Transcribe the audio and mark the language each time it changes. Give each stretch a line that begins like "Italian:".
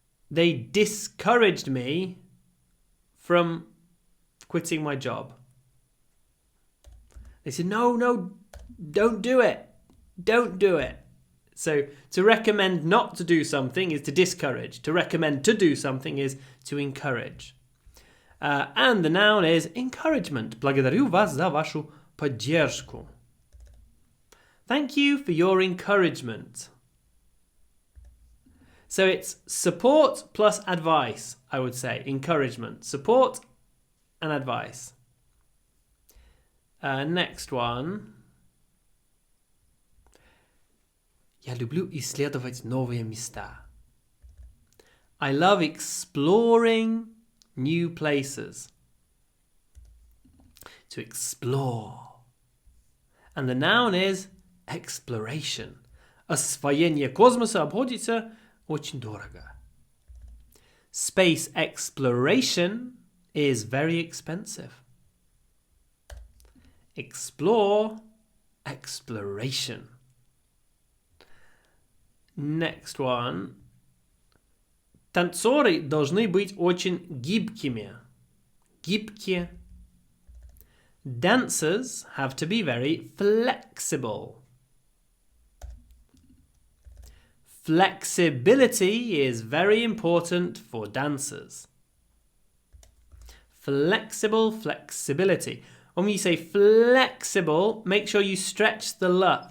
English: They discouraged me from quitting my job. They say, no, don't do it. Don't do it. So to recommend not to do something is to discourage. To recommend to do something is to encourage. And the noun is encouragement.
Russian: Благодарю вас за вашу поддержку.
English: Thank you for your encouragement. So it's support plus advice, I would say. Encouragement. Support and advice. Next one.
Russian: Я люблю исследовать новые места.
English: I love exploring new places. To explore. And the noun is exploration.
Russian: Освоение космоса обходится очень дорого.
English: Space exploration is very expensive. Explore, exploration. Next one.
Russian: Танцоры должны быть очень гибкими. Гибкие.
English: Dancers have to be very flexible. Flexibility is very important for dancers. Flexibility. When you say flexible, make sure you stretch the L.